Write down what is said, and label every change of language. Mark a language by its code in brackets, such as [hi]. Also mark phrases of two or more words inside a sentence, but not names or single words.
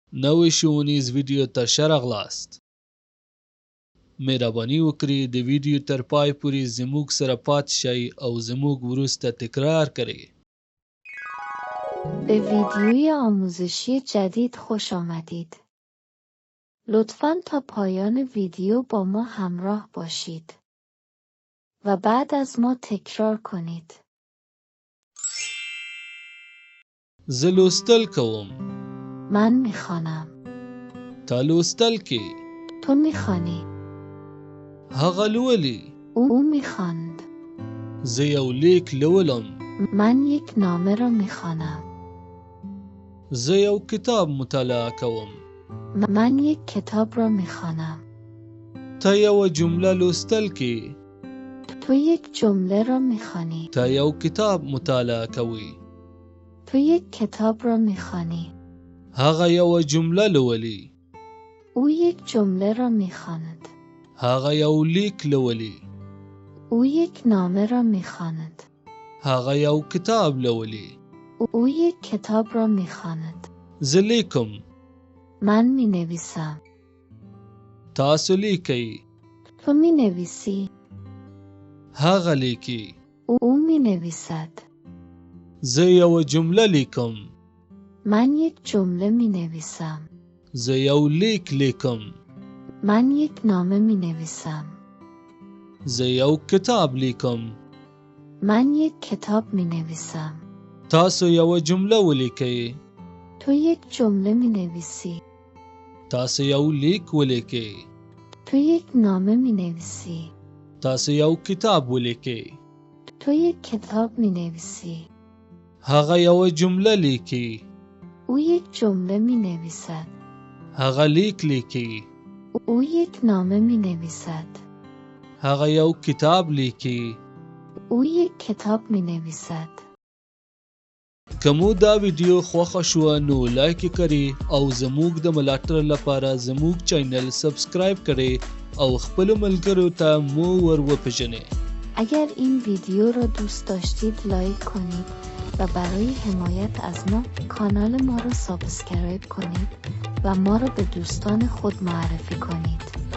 [ps] نوې ښوونیز ویډیو ته ښه راغلاست. مهرباني وکړئ د ویډیو تر پای پورې زموږ سره پاتې شئ او زموږ وروسته تکرار کړئ. [fa] به ویدیوی آموزشی جدید خوش آمدید. لطفاً تا پایان ویدیو با ما همراه باشید و بعد از ما تکرار کنید. [ps] زه لوستل کوم. [fa] من میخوانم. [ps] تا لوستل کې. [fa] تو میخوانی. [ps] هغه لولي. [fa] او میخواند. [ps] زه یو لیک لولم. [fa] من یک نامه را میخوانم. [ps] زه یو کتاب مطالعه کوم. [fa] من یک کتاب را میخوانم. [ps] تا یو جمله لوستل کې. [fa] تو یک جمله را میخوانی. [ps] تا یو کتاب مطالعه کوي. [fa] تو یک کتاب را میخوانی. [ps] هغه یو جمله لولي. [fa] او یک جمله را میخواند. [ps] هغه یو لیک لولي. [fa] او یک نامه را میخواند. [ps] هغه یو کتاب لولي. [fa] او یک کتاب را میخواند. [ps] زه لیکم. [fa] من مینویسم. [ps] تاسو لیکئ. [fa] تو مینویسی. [ps] هغه لیکي. [fa] او مینویسد. [ps] زه یو جمله لیکم. [fa] من یک جمله مینویسم. [ps] زه یو لیک لیکم. [fa] من یک نامه مینویسم. [ps] زه یو کتاب لیکم. [fa] من یک کتاب مینویسم. [ps] تاسو یو جمله ولیکئ. [fa] تو یک جمله مینویسی. [ps] تاسو یو لیک ولیکئ. [fa] تو یک نامه مینویسی. [ps] تاسو یو کتاب ولیکئ. [fa] تو یک کتاب مینویسی. [ps] هغه یو جمله لیکي. [fa] او یک جمله مینویسد. [ps] هغه لیک لیکي. [fa] او یک نامه مینویسد. [ps] هغه یو کتاب لیکي. [fa] او یک کتاب مینویسد. [ps] که مو دا ویډیو خوښه شوه نو لایک یې کړئ او زموږ د ملاتړ لپاره زموږ چینل سبسکرایب کړئ او خپلو ملګرو ته مو ور وپیژنئ. [fa] اگر این ویدیو را دوست داشتید لایک کنید و برای حمایت از ما کانال ما را سابسکرایب کنید و ما را به دوستان خود معرفی کنید.